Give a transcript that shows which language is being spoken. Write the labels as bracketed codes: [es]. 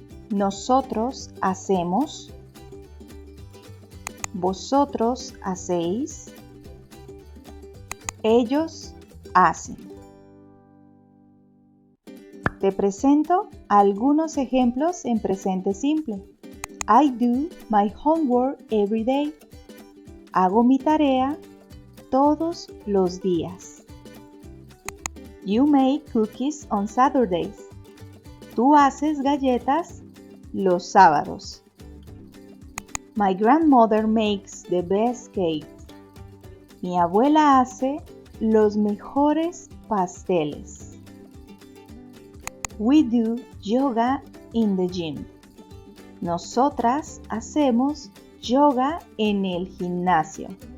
[es] Nosotros hacemos. Vosotros hacéis. Ellos hacen. Te presento algunos ejemplos en presente simple. [en] I do my homework every day. [es] Hago mi tarea todos los días. [en] You make cookies on Saturdays. [es] Tú haces galletas los sábados. [en] My grandmother makes the best cake. [es] Mi abuela hace los mejores pasteles. [en] We do yoga in the gym. [es] Nosotras hacemos yoga en el gimnasio.